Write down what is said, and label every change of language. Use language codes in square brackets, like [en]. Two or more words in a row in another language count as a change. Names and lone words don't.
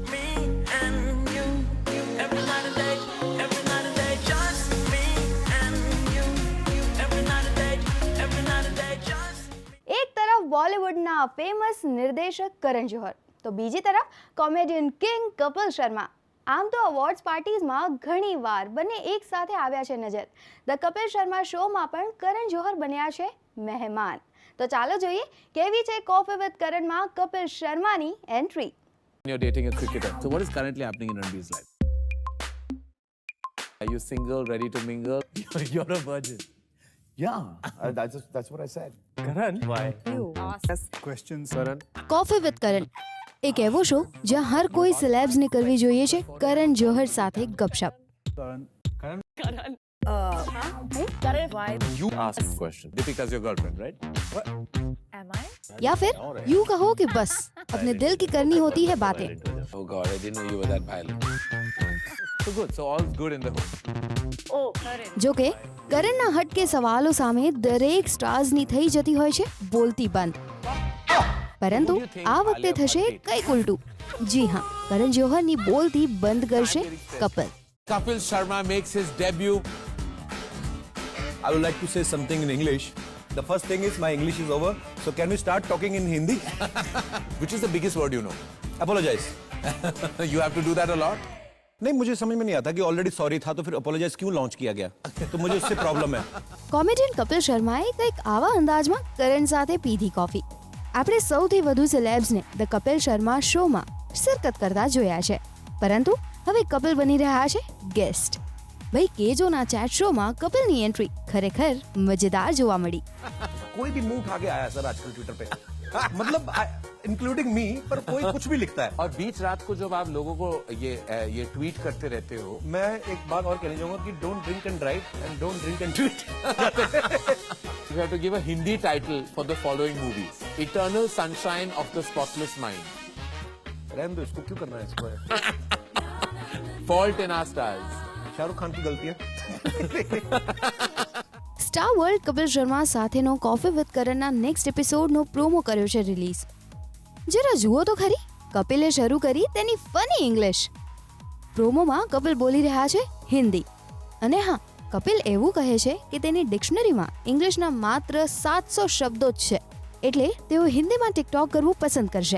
[gu] એક તરફ બોલિવૂડના ફેમસ નિર્દેશક કરણ જોહર, તો બીજી તરફ કોમેડિયન કિંગ કપિલ શર્મા. આમ તો [en] awards parties [gu] ઘણીવાર બંને એક સાથે આવ્યા છે નજર. ધ કપિલ શર્મા શોમાં પણ કરણ જોહર બન્યા છે મહેમાન. તો ચાલો જોઈએ કેવી છે કોફી વિથ કરણમાં કપિલ શર્માની એન્ટ્રી. [en] You're dating a cricketer. So what is currently happening in Ranbir's life? Are you single, ready to mingle? You're a virgin. Yeah, that's what I said. Karan? Why? Questions. Karan? [gu] કોફી વિથ કરણ એક એવો શો જ્યાં હર કોઈ સેલેબ્સને કરવી જોઈએ છે કરણ જોહર સાથે ગપશપ. [en] You ask a question. Deepika's your girlfriend, right? What? [hi] या फिर यूं कहो कि बस अपने दिल की करनी होती है बातें. [en] Oh God, I didn't know you were that violent. So good. So all's good in the home. [gu] જો કે કરણના હટકે સવાલો સામે દરેક સ્ટાર્સની થઈ જતી હોય છે બોલતી બંધ. પરંતુ આ વખતે થશે કંઈક ઉલટું. જી હા, કરણ જોહરની બોલતી બંધ કરશે કપિલ. [en] Kapil Sharma makes his debut. I would like to say something in English. The first thing is my English is over. So can we start talking in Hindi? Which is the biggest word you know? Apologize. You have to do that a lot? [hi] नहीं, मुझे समझ में नहीं आता कि [en] already sorry [hi] था तो फिर अपोलोजाइज क्यों लॉन्च किया गया. तो मुझे उससे प्रॉब्लम है. [gu] કોમેડિયન કપિલ શર્માએ કંઈક આવા અંદાજમાં કરણ સાથે પીધી કોફી. આપણે સૌથી વધુ સેલેબ્સને ધ કપિલ શર્મા શોમાં શિરકત કરતા જોયા છે, પરંતુ હવે કપિલ બની રહ્યા છે ગેસ્ટ. ભાઈ કેજોના [en] chat show [gu] કપિલની એન્ટ્રી ખરેખર મજેદાર જોવા મળી. [hi] कोई भी मुंह उठा के आया सर आजकल ट्विटर पे. मतलब [en] including me, [hi] पर कोई कुछ भी लिखता है. और बीच रात को जब आप लोगों को ये ट्वीट करते रहते हो, मैं एक बात और कहना चाहूंगा कि [en] don't drink and drive and don't drink and tweet. you have to give a Hindi title for the following movies: Eternal Sunshine of the Spotless Mind, [hi] रहने दो इसको, क्यों करना है इसको. [en] Fault in Our Stars. [hi] शाहरुख खान की गलती है. [gu] સ્ટાર વર્લ્ડ કપિલ શર્મા સાથેનો કોફી વિથ કરણના [en] next episode [gu] પ્રોમો કર્યો છે રિલીઝ. જરા જુઓ તો ખરી, કપિલે શરૂ કરી તેની [en] funny English. [gu] પ્રોમોમાં કપિલ બોલી રહ્યા છે હિન્દી. અને હા, કપિલ એવું કહે છે કે તેની ડિક્શનરીમાં ઇંગ્લિશના માત્ર 700 શબ્દો જ છે, એટલે તેઓ હિન્દીમાં ટિકટોક કરવું પસંદ કરશે.